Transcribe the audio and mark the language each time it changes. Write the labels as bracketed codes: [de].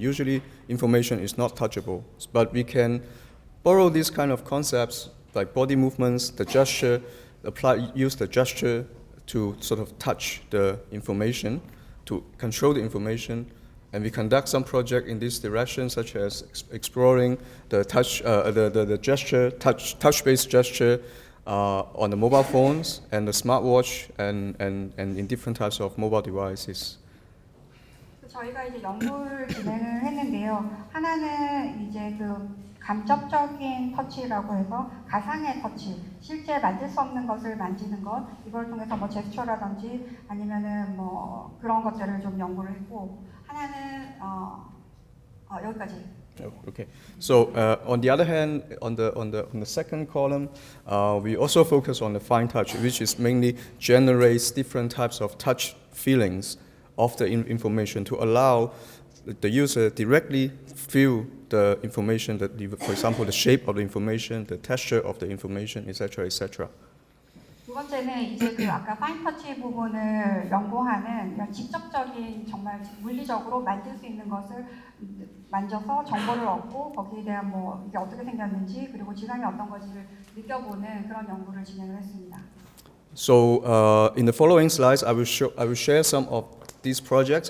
[en] Usually information is not touchable, but we can borrow these kind of concepts like body movements, the gesture, use the gesture to sort of touch the information, to control the information, and we conduct some project in this direction, such as exploring the touch, the gesture, touch-based gesture on the mobile phones and the smartwatch, and in different types of mobile devices. [ko] 저희가 이제 연구를 진행을 했는데요. 하나는 이제 그 감접적인 터치라고 해서 가상의 터치, 실제 만질 수 없는 것을 만지는 것, 이걸 통해서 뭐 제스처라든지 아니면은 뭐 그런 것들을 좀 연구를 했고, 하나는 여기까지. [en] Okay. So on the other hand, on the second column, we also focus on the fine touch, which is mainly generates different types of touch feelings of the information to allow the user directly feel the information, that, for example, the shape of the information, the texture of the information, etc., etc. [ko] 두 번째는 이제 그 아까 파인 터치 부분을 연구하는 이런 직접적인 정말 물리적으로 만질 수 있는 것을 만져서 정보를 얻고 거기에 대한 뭐 이게 어떻게 생겼는지 그리고 질감이 어떤 것인지를 느껴보는 그런 연구를 진행을 했습니다. [en] So in the following slides, I will share some of these projects.